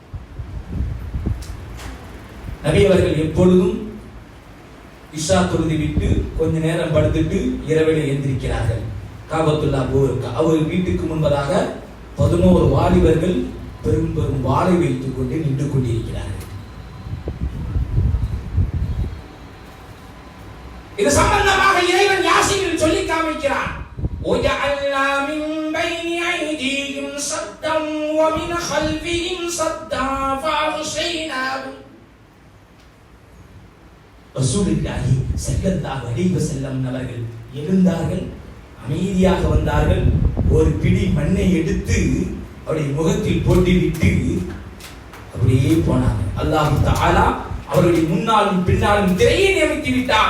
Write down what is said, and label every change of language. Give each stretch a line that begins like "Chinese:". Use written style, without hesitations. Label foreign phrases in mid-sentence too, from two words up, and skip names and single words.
Tamil: நபி அவர்கள் எப்பொழுதும் இஷா தொழுது விட்டு கொஞ்ச நேரம் படுத்துட்டு இரவிலே எந்திரிக்கிறார்கள். காபத்துல்லாஹ் போருக்கு அவர் வீட்டுக்கு முன்பதாக 11 வாலிபர்கள் பெரும் பெரும் வாளை வைத்துக் கொண்டு நின்று கொண்டிருக்கிறார்கள். இது சம்பந்தமாக இறைவன் யாசீனில் சொல்லி காமிக்கிறான்.
Arabic: وَجَعَلْنَا مِنْ بَيْنِ أَيْدِيهِمْ صَدًّا وَمِنْ خَلْفِهِمْ صَدًّا فَأَغْشَيْنَاهُمْ. رسول الله صلى الله عليه وسلم
Tamil: அவர்கள் எழுந்தார்கள், அமைதியாக வந்தார்கள். ஒரு பிடி மண்ணை எடுத்து அவருடைய முகத்தில் போட்டுவிட்டு அப்படியே போனாங்க.
Arabic: الله تعالى
Tamil: அவருடைய முன்னாலும் பின்னாலும் திரையை நியமித்து விட்டான்.